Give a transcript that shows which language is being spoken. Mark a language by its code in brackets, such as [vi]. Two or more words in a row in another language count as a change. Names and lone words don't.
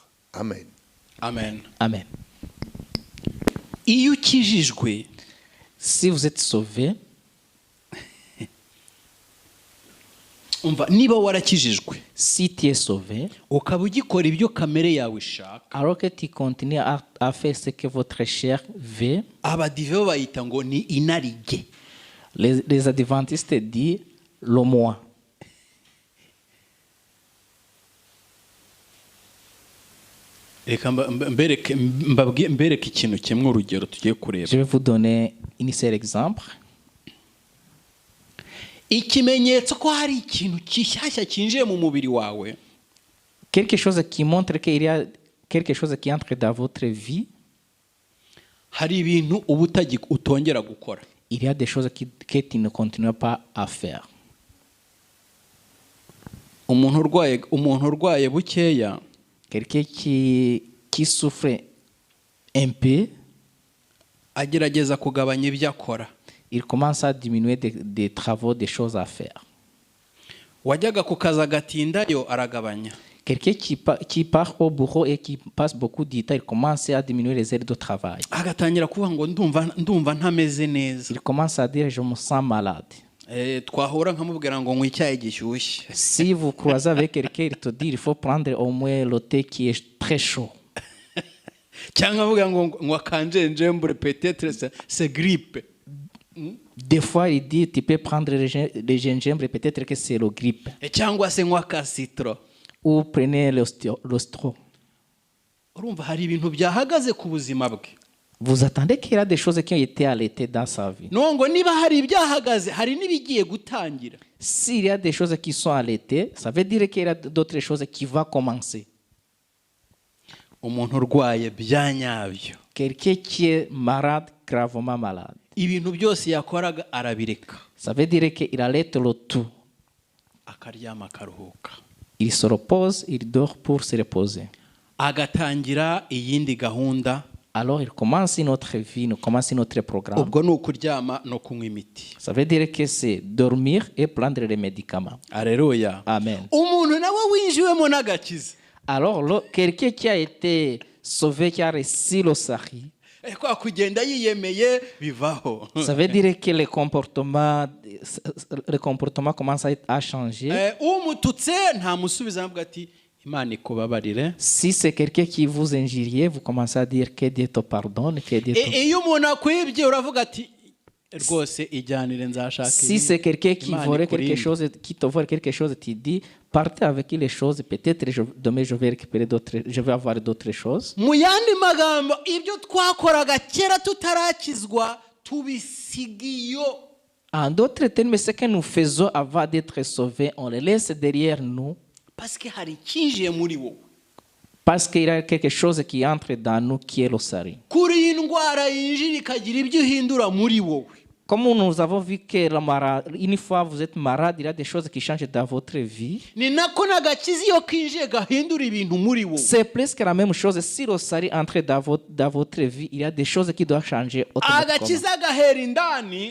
[rw] Amen. Amen. Amen. Iyo ukijijwe, [fr] Si vous êtes sauvé, [rw] umva, niba warakijijwe [fr] si tu es sauvé, [rw] ukaba ugikora ibyo kamere yawe ishaka, [fr] alors que tu continues à faire ce que votre chair veut, [rw] abadive bo bayita ngo ni inarijye. [fr] les adventistes disent le moi. [rw] reka mbereke ikintu kimwe urugero tugiye kureba. [fr] Je vais vous donner un seul exemple. [rw] Ikimenyetso ko hari ikintu kishyashya kinjiye mu mubiri wawe, [fr] Quelque chose qui montre qu'il y a quelque chose qui entre dans votre vie. [rw] hari ibintu uba utongera gukora. [fr] Il y a des choses que tu ne continues pas à faire. [rw] Umuntu urwaye bukeya, [fr] Quelqu'un qui souffre un peu, [rw] agerageza kugabanya ibyo akora. [fr] il commence à diminuer des travaux, des choses à faire. [rw] Wajyaga ku kazi agatindayo aragabanya. [fr] Quelqu'un qui part au bureau et qui passe beaucoup de temps, il commence à diminuer les heures de travail. [rw] Agatangira kuvuga ngo ndumva ntameze neza. [fr] Il commence à dire je me sens malade. [rw] Twahura nkamubwira ngo nywa icyayi gishyushye. [fr] Si vous croisez avec quelqu'un, il te dit il faut prendre au moins le thé qui est très chaud. [rw] Cyangwa avuga ngo nywa kanjenjembure, [fr] peut-être c'est grippe. Des fois, il dit tu peux prendre le gingembre, peut-être que c'est le grippe. [rw] Cyangwa se nywa ka citron. [fr] Ou prenez l'ostro. [rw] Urumva hari ibintu byahagaze ku buzima bwe. [fr] Vous attendez qu'il y a des choses qui ont été arrêtées dans sa vie. [rw] No ngo niba hari ibyahagaze, hari n'ibigiye gutangira. [fr] S'il y a des choses qui sont arrêtées, ça veut dire qu'il y a d'autres choses qui vont commencer. [rw] Umuntu urwaye bya nyabyo, [fr] Quelqu'un qui est malade, gravement malade, [rw] ibintu byose yakoraga arabireka, [fr] ça veut dire qu'il arrête le tout. [rw] akaryama akaruhuka, [fr] Il se repose, il dort pour se reposer. [rw] agatangira iyindi gahunda. [fr] Alors il commence notre vie, il commence notre programme. [rw] Ubwo ni ukuryama no kunywa imiti. [fr] Ça veut dire que c'est dormir et prendre les médicaments. [rw] Alleluia. Amen. Umuntu nawe winjiwemo n'agakiza, [fr] Alors quelqu'un qui a été sauvé, qui a reçu le salut, [rw] kwa kugenda yiyemeye bivaho. [fr] ça veut dire que le comportement commence à changer. [rw] Umututse ntamusubiza avuga ati Imana ikubabarire. [fr] Si c'est quelqu'un qui vous injurie, vous commencez à dire que Dieu te pardonne, que Dieu te... [rw] Iyo umuntu akwibye uravuga ati rwose ijyanire nzashaka. [fr] Si c'est quelqu'un qui vorait quelque chose, qui te vole quelque chose, tu dis partez avec les choses, peut-être demain je vais récupérer d'autres, je vais avoir d'autres choses. [rw] Mu yandi magambo, ibyo twakoraga kera tutarakizwa tubisigiyo. [fr] En d'autres termes, ce que nous faisons avant d'être sauvés, on les laisse derrière nous. Parce que [rw] hari kinjiye muri wowe. [fr] Parce qu'il y a quelque chose qui entre dans nous qui est le salut. [rw] Kuri iyi ndwara yinjira ikagira ibyo ihindura muri wowe. [fr] Comme nous avons vu que une fois vous êtes malade, il y a des choses qui changent dans votre vie. [rw] Ni nako n'agakiza iyo kinjiye gahindura ibintu muri wowe. [fr] C'est presque la même chose. Si le salut entre dans votre vie, il y a des choses qui doivent changer automatiquement. [rw] Agakiza gahera indani,